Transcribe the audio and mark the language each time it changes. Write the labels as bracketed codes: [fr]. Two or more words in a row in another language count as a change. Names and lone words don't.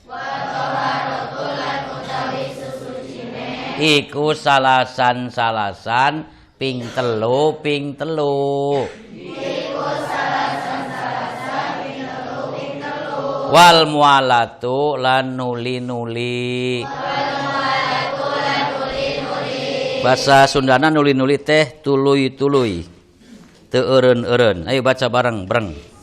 [jv] Iku salasan ping telu. [ar] Wal mualatu [jv] lan nuli-nuli. [su] Bahasa Sundana nuli-nuli teh tuluy-tuluy. Teu eureun-eureun. Ayo baca bareng-bareng.